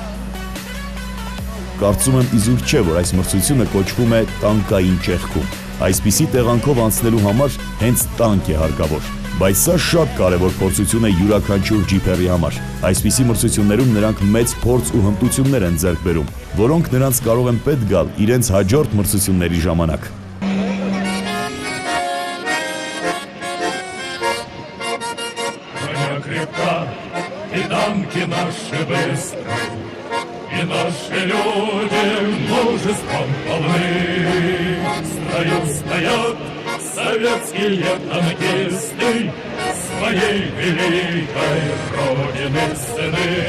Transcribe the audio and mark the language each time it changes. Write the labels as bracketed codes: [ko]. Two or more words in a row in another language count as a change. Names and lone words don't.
[hy] Կարծում եմ իզուր չէ, որ այս մրցությունը կոչվում է տանկային ճեղքում։ Այսպիսի տեղանքով անցնելու համար հենց տանկ է հարկավոր։ Բայց սա շատ կարևոր փորձություն է յուրաքանչյուր ջիփերի համար։ Այսպիսի մրցություններում նրանք մեծ փորձ ու հմտություններ են ձեռք բերում, որոնք նրանց կարող են պետք գալ իրենց հաջորդ մրցությունների ժամանակ։ [ru] И наши люди мужеством полны. В строю стоят советские танкисты своей великой Родины сыны.